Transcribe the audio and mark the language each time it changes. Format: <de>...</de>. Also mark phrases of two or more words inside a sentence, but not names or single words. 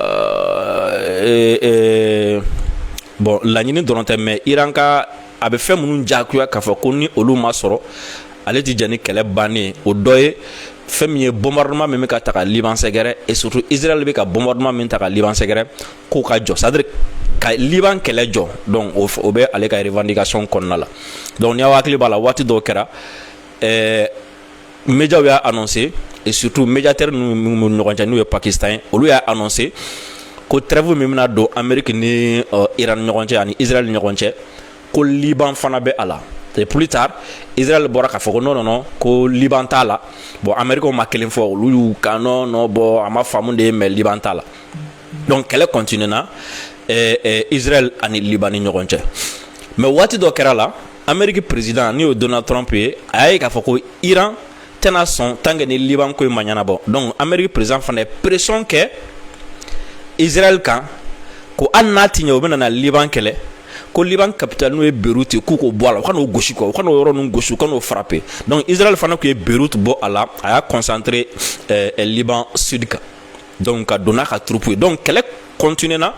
<bm>bon laɲini dɔrɔn tɛ mais Iran ka a bɛ fɛn minnu diyagoya k'a fɔ ko ni olu ma sɔrɔ ale tɛ jɛn ni kɛlɛ bannen o dɔ ye fɛn min ye bombardement min bɛ ka ta ka Liban sɛgɛrɛ</bm> <fr>et surtout</fr> <bm>Israël bɛ ka bombardement min ta ka Liban sɛgɛrɛ k'o ka jɔ</bm> <fr>c'est à dire</fr> <bm>ka Liban kɛlɛ jɔ donc o bɛ ale ka revendication kɔnɔna la donc ni aw hakili b'a la waati dɔw kɛra médiaw y'a annoncé</bm> <fr>et surtout</fr> <bm>médiateur ninnu ɲɔgɔn cɛ n'u ye Pakistan olu y'a annoncé ko trêve min bɛna don Amérique ni Iran ni ɲɔgɔn cɛ ani Israël ni ɲɔgɔn cɛ ko Liban fana bɛ a la</bm> <fr>et plus tard</fr> <bm>Israël bɔra k'a fɔ ko non ko Liban t'a la bon Américains ma kelen fɔ olu y'u kan non bon a ma faamu de mais Liban t'a la donc kɛlɛ continue na Israël ani Liban ni ɲɔgɔn cɛ mais waati dɔ kɛra la Amérique président ni o Donald Trump ye a y'a ye k'a fɔ ko Iran tɛna sɔn</bm> <fr>tant que</fr> <bm>ni Liban ko in ma ɲɛnabɔ donc Amérique président fana ye pression kɛ Israël kan ko hali n'a ti ɲɛ o bɛna na Liban kɛlɛ ko Liban capitale n'o ye Beyrouth k'u k'o bɔ a la u ka n'o gosi quoi u ka n'o yɔrɔ ninnu gosi u ka n'o frapper donc Israël fana tun ye Beyrouth bɔ a la a y'a concentré Liban sud kan donc ka don n'a ka troupe ye donc kɛlɛ continue na</bm>